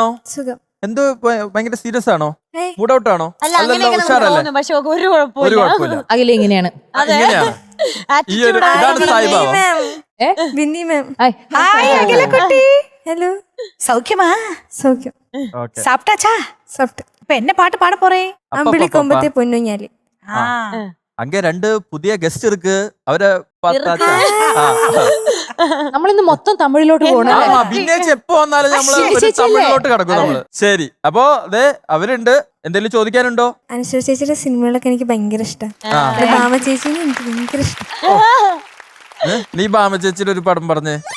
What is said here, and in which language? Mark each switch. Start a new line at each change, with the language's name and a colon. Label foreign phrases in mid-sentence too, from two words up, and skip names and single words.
Malayalam: സുഖം. എന്തോ ഭയങ്കര സീരിയസ് ആണോ? മൂഡ് ഔട്ട് ആണോ? അല്ല, അല്ലല്ലോ, ഉഷാറല്ലേ? പക്ഷെ ഒരു ഒരു കുഴപ്പമില്ല. കുഴപ്പമില്ല. അഖില ഇങ്ങനെയാണ്. ഇങ്ങനെയാണ്. ഈ ഒരു ഇതാണ് സായിബാബ. ബിന്നി മാം. ഹായ് അഖില കുട്ടി. ഹലോ.
Tamil: സൗഖ്യമാ?
Malayalam: സൗഖ്യം. Okay.
Tamil: சாப்பிட்டாச்சா?
Malayalam: സോഫ്റ്റ്.
Tamil: இப்ப என்ன பாட்டு பாட போறேன்?
Malayalam: അമ്പിളി കൊമ്പത്തെ പൊന്നുഞ്ഞാലി.
Tamil: அங்க ரெண்டு புதிய கெஸ்ட் இருக்கு. அவரை பார்த்தாச்சா?
Malayalam: നമ്മളിന്ന് മൊത്തം തമിഴിലോട്ട് പോകണം. ആമാ, ഭിന്നേച്ച് എപ്പോ വന്നാലും നമ്മള് ഒരു തമിഴിലോട്ട് കിടക്കും നമ്മള്. ശരി, അപ്പോ അതെ അവരുണ്ട്. എന്തെങ്കിലും ചോദിക്കാനുണ്ടോ? അനശ്വര ചേച്ചിയുടെ സിനിമകളൊക്കെ എനിക്ക് ഭയങ്കര ഇഷ്ടമാണ്. ഭാമ ചേച്ചിനെ എനിക്ക് ഭയങ്കര ഇഷ്ടം. നീ ഭാമ ചേച്ചിയുടെ ഒരു പടം പറഞ്ഞേ.